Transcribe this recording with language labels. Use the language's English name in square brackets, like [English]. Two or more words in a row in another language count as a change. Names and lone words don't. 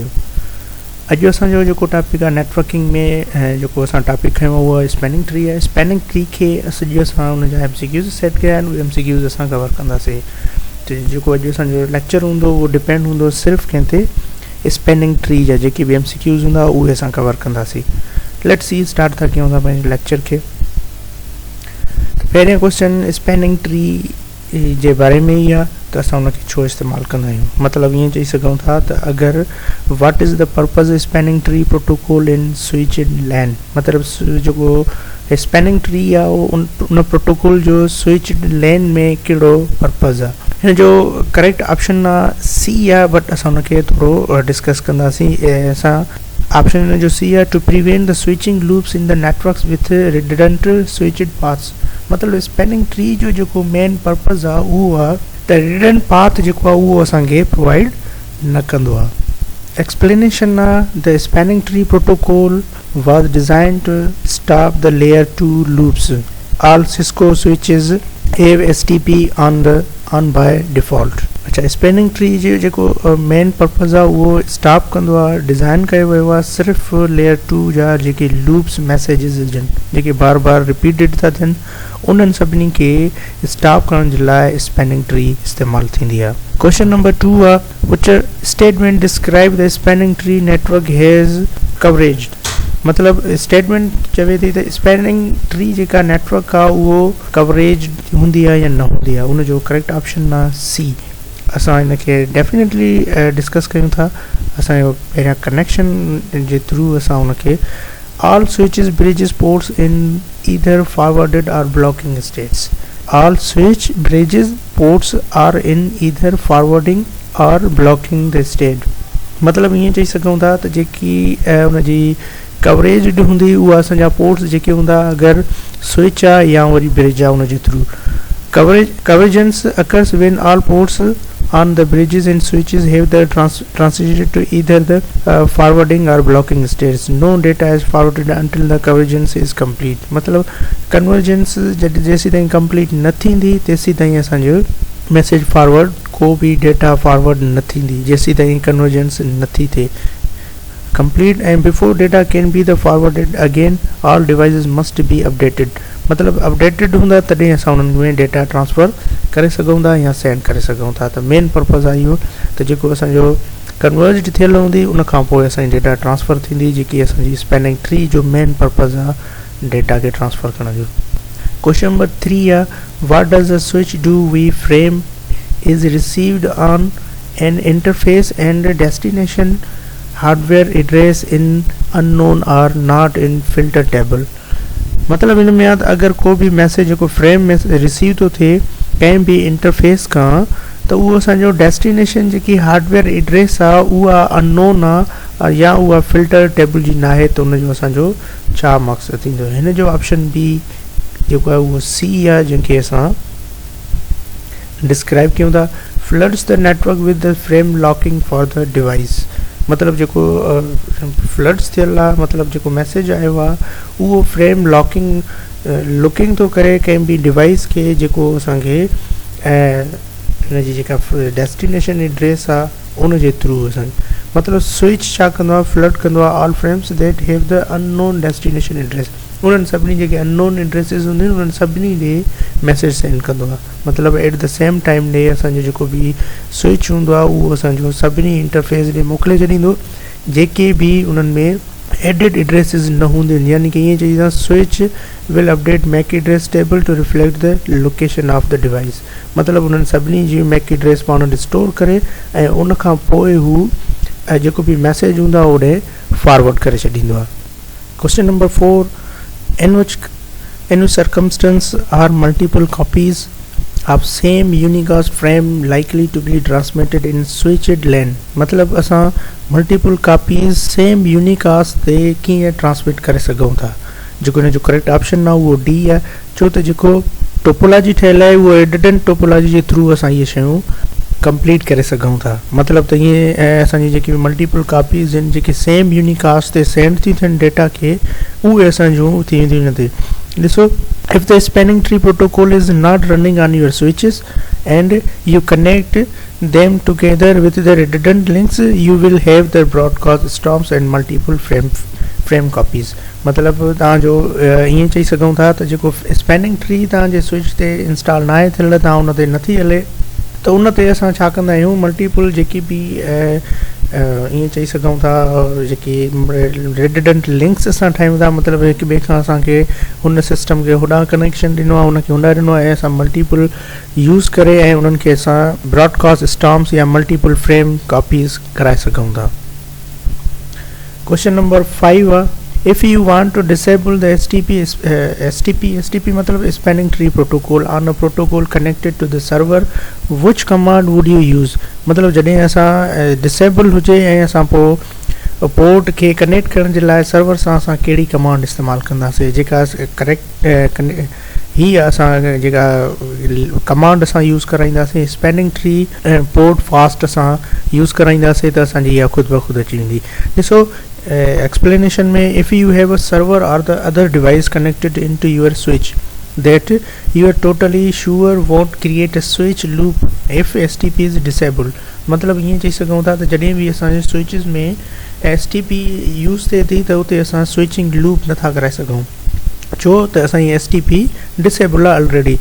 [Sindhi] अॼु असांजो जेको टॉपिक आहे नेटवर्किंग में जेको असां टॉपिक खयो उहो [English] spanning tree [Sindhi] आहे. [English] spanning tree [Sindhi] खे अॼु असां उन जा MCQs सेट कया आहिनि. उहे MCQs असां कवर कंदासीं. जेको अॼु असांजो लेक्चर हूंदो उहो डिपेंड हूंदो सिर्फ़ु कंहिं ते [English] spanning tree [Sindhi] जा जेके बि MCQs हूंदा उहे असां कवर कंदासीं. [English] let's see [Sindhi] स्टार्ट था कयूं था पंहिंजे लेक्चर खे. पहिरियों क्वेश्चन [English] spanning tree [Sindhi] जे बारे में ई आहे त असां उनखे छो इस्तेमालु कंदा आहियूं. मतिलबु ईअं चई सघूं था त अगरि [English] what is the purpose spanning tree protocol in switched LAN. [Sindhi] मतिलबु जेको [English] spanning tree [Sindhi] आहे उन प्रोटोकॉल जो [English] switched LAN [Sindhi] में कहिड़ो पर्पज़ आहे. हिन जो [English] correct option [Sindhi] आहे सी आहे, बट असां उनखे थोरो डिस्कस कंदासीं. असां ऑप्शन हिन जो सी आहे [English] to prevent the switching loops in the networks with redundant switched paths. [Sindhi] मतिलबु [English] spanning tree [Sindhi] जो जेको [English] main purpose [Sindhi] आहे उहो आहे त [English] redundant path [Sindhi] जेको आहे उहो असांखे प्रोवाइड न कंदो आहे. [English] एक्सप्लेनेशन आहे the spanning tree protocol was designed to stop the layer 2 loops. All Cisco switches have STP on by default. [Sindhi] अच्छा, [English] spanning tree [Sindhi] जो जेको [English] main purpose [Sindhi] आहे उहो स्टॉप कंदो आहे. डिज़ाइन कयो वियो आहे सिर्फ़ु लेयर 2 जा जेके लूप्स मैसेजिस हुजनि जेके बार बार रिपीटेड था थियनि उन्हनि सभिनी खे स्टॉप करण जे लाइ [English] spanning tree [Sindhi] इस्तेमालु थींदी आहे. [English] question number 2 आहे which statement describe the spanning tree network has coverage. [Sindhi] मतिलबु स्टेटमेंट चवे थी त [English] spanning tree [Sindhi] जेका नेटवर्क आहे उहो कवरेज हूंदी आहे या न हूंदी आहे. उनजो [English] correct option [Sindhi] आहे सी. असां हिनखे [English] definitely discuss [Sindhi] कयूं था. असांजो पहिरियां कनेक्शन जे थ्रू असां उनखे [English] all switches bridges ports in either forwarded or blocking states. All switch bridges ports are in either forwarding or blocking the state. [Sindhi] मतिलबु ईअं चई सघूं था त जेकी उनजी कवरेज हूंदी उहा असांजा पोर्ट्स जेके हूंदा अगरि स्विच आहे या वरी ब्रिज आहे उनजे थ्रू. [English] Convergence occurs when all ports on the bridges and switches have the transited to either the forwarding or blocking states. No data is forwarded until the convergence is complete. [Sindhi] मतलब convergence जैसी ताईं complete न थींदी तेसी ताईं असांजो मैसेज फॉरवर्ड को भी डेटा फॉरवर्ड न थींदी जेसी ताईं convergence नथी थिए complete. [English] And before data can be the forwarded again all devices must be updated. [Sindhi] मतलब अपडेटेड हूंदा तॾहिं असां उन्हनि में [English] data transfer [Sindhi] करे सघूं था या सेंड करे सघूं था. त [English] main purpose [Sindhi] आहे इहो त जेको असांजो कन्वर्ज थियल हूंदी उन खां पोइ असांजी [English] data transfer [Sindhi] थींदी जेकी असांजी [English] spanning tree [Sindhi] जो [English] main purpose [Sindhi] आहे डेटा खे ट्रांसफ़र करण जो. [English] question number 3 आहे what does a switch do we frame is received on an interface and destination hardware address in unknown or not in filter table. [Sindhi] मतिलबु हिन में आहे त अगरि को बि मैसेज जेको फ्रेम में रिसीव थो थिए कंहिं बि इंटरफेस खां त उहो असांजो डेस्टिनेशन जेकी [English] hardware address [Sindhi] आहे उहा अननोन आहे या उहा [English] filter table [Sindhi] जी न आहे त उनजो असांजो छा मक़सदु थींदो. हिन जो ऑप्शन बी जेको आहे उहो सी आहे जंहिंखे असां डिस्क्राइब कयूं था [English] floods the network with the frame locking for the device. [Sindhi] मतिलबु जेको फ्लड्स थियल आहे मतिलबु जेको मैसेज आयो आहे उहो [English] frame looking [Sindhi] थो करे कंहिं बि डिवाइस खे जेको असांखे हिनजी जेका [English] destination address [Sindhi] आहे उनजे थ्रू असांखे मतिलबु स्विच छा कंदो आहे फ्लड कंदो आहे [English] all frames that have the unknown destination address. [Sindhi] उन्हनि सभिनी जेके अननोन एड्रेसिस हूंदियूं आहिनि उन्हनि सभिनी ॾे मैसेज सेंड कंदो आहे. मतिलबु [English] at the same time [Sindhi] ॾे असांजो जेको बि स्विच हूंदो आहे उहो असांजो सभिनी इंटरफेस ॾे मोकिले छॾींदो जेके बि उन्हनि में [English] added addresses [Sindhi] न हूंदियूं आहिनि. यानी कि ईअं चई [English] switch will update MAC address table to reflect the location of the device. [Sindhi] मतिलबु उन्हनि सभिनी जी [English] MAC address [Sindhi] पाण वटि स्टोर करे ऐं उन खां पोइ हू जेको बि मैसेज हूंदो आहे ओॾे फॉरवर्ड करे छॾींदो आहे. [English] question number 4 in which circumstance are multiple copies of same unicast frame likely to be transmitted in switched LAN. [Sindhi] मतलब असां [English] multiple copies same unicast [Sindhi] ते कीअं ट्रांसमिट करे सघूं था. जेको हिन जो [English] correct option [Sindhi] आहे उहो डी आहे. छो त जेको टोपोलॉजी ठहियल आहे उहो [English] adident topology [Sindhi] जे थ्रू असां इहे शयूं कंप्लीट करे सघूं था. मतिलबु त ईअं असांजी जेकी [English] multiple copies [Sindhi] आहिनि जेके [English] same unicast [Sindhi] ते सेंड थी थियनि डेटा खे उहे असांजूं थी वेंदियूं न थिए. [English] ॾिसो If the spanning tree protocol is not running on your switches and you connect them together with the redundant links, you will have the broadcast stops and multiple frame copies. [Sindhi] मतलब तव्हां जो ईअं चई सघूं था त जेको [English] spanning tree [Sindhi] तव्हां जे स्विच ते इंस्टॉल न आहे थियल, तव्हां उन ते नथी हले, त उन ते असां छा कंदा आहियूं, मल्टीपल जेकी बि ईअं चई सघूं था जेकी [English] redident links [Sindhi] असां ठाहियूं था, मतिलबु हिक ॿिए खां असांखे हुन सिस्टम खे होॾां कनेक्शन ॾिनो आहे, हुनखे होॾां ॾिनो आहे, ऐं असां मल्टीपल यूज़ करे ऐं उन्हनि खे असां [English] broadcast stomps [Sindhi] या [English] multiple frame copies [Sindhi] कराए सघूं था. [English] question number [Sindhi] 5 आहे, [English] if you want to disable the STP मतलब spanning tree protocol on a protocol connected to the server, which command would you use? [Sindhi] मतलब जॾहिं असां डिसेबल हुजे ऐं असां पोइ पोर्ट खे कनेक्ट करण जे लाइ सर्वर सां असां कहिड़ी कमांड इस्तेमालु कंदासीं, जेका करेक्ट ही असां जेका कमांड असां यूज़ कराईंदासीं [English] spanning tree port fast [Sindhi] असां यूज़ कराईंदासीं त असांजी इहा ख़ुदि ब ख़ुदि अची वेंदी. [English] ॾिसो explanation में, if you have a server or the other device connected into your switch that you are totally sure won't create a switch loop if STP is disabled. [Sindhi] मतलब ईअं चई सघूं था त जॾहिं बि असांजे स्विचिस में STP यूज़ थिए थी त उते असां [English] switching loop [Sindhi] नथा कराए सघूं, छो त असांजी STP डिसेबल आहे ऑलरेडी.